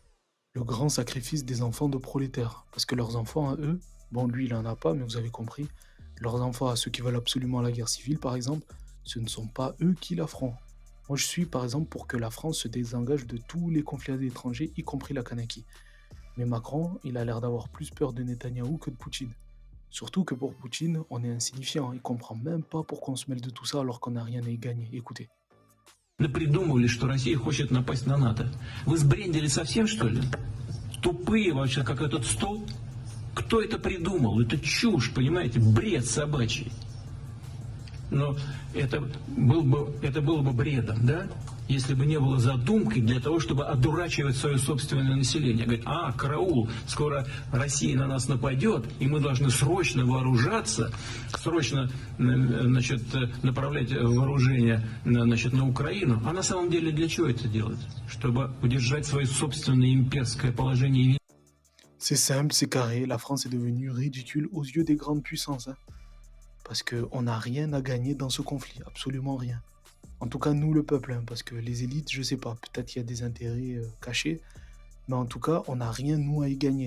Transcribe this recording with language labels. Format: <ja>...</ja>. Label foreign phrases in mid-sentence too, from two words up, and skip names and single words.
<fr>le grand sacrifice des enfants de prolétaires, parce que leurs enfants à eux, bon lui il en a pas mais vous avez compris, leurs enfants à ceux qui veulent absolument la guerre civile par exemple, ce ne sont pas eux qui la feront. Moi je suis par exemple pour que la France se désengage de tous les conflits étrangers, y compris la Kanaki. Mais Macron, il a l'air d'avoir plus peur de Netanyahou que de Poutine. Surtout que pour Poutine, on est insignifiant. Il comprend même pas pourquoi on se mêle de tout ça alors qu'on n'a rien à y gagner. Écoutez.</fr> <ru>Придумывали, что Россия хочет напасть на НАТО. Вы сбрендили совсем, что ли? Тупые вообще, как этот стол. Кто это придумал? Это чушь, понимаете? Бред собачий. Но это было бы бредом, да? Если бы не было задумкой для того, чтобы одурачивать свое собственное население. Говорит, караул, скоро Россия на нас нападет, и мы должны срочно вооружаться, срочно, значит, направлять вооружение, значит, на Украину. А на самом деле для чего это делать? Чтобы удержать свое собственное имперское положение.</ru> <fr>C'est simple, c'est carré, la France est devenue ridicule aux yeux des grandes puissances. Parce qu'on n'a rien à gagner dans ce conflit, absolument rien. En tout cas, nous, le peuple, parce que les élites, je sais pas, peut-être qu'il y a des intérêts cachés, mais en tout cas, on n'a rien, nous, à y gagner.</fr>